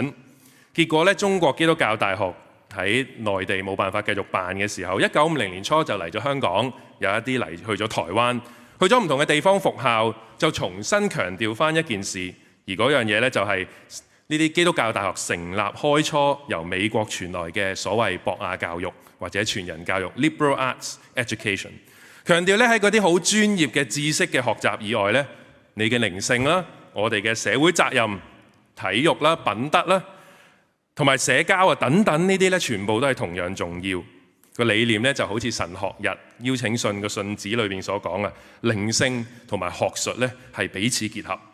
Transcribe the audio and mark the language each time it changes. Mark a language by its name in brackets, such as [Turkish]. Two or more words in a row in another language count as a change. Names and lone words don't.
[Cantonese] 結果咧，中國基督教大學喺內地冇辦法繼續辦嘅時候，1950年初就嚟咗香港，有一啲嚟去咗台灣。去咗唔同嘅地方復校，就重新強調翻一件事，而嗰樣嘢咧就係呢啲基督教大學成立開初由美國傳來嘅所謂博雅教育或者全人教育 [English] （liberal arts education）， [Cantonese] 強調咧喺嗰啲好專業嘅知識嘅學習以外咧，你嘅靈性啦、我哋嘅社會責任、體育啦、品德啦，同埋社交等等呢啲咧，全部都係同樣重要。個理念咧就好似神學日邀請信個信紙裏邊所講靈性同埋學術咧係彼此結合。